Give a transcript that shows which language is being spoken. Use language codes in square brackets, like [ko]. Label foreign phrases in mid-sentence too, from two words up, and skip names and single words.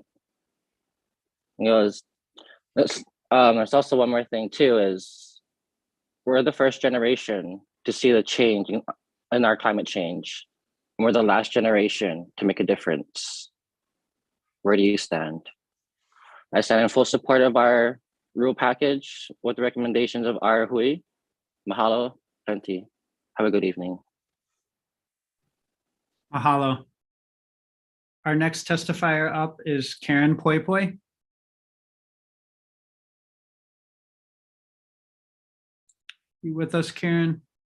[en] There's also one more thing too, is we're the first generation to see the change in our climate change. And we're the last generation to make a difference. Where do you stand? I stand in full support of our rule package with the recommendations of our hui. Mahalo, plenty. Have a good evening. Mahalo. Our next testifier up is Karen Poi Poi. You with us, Karen?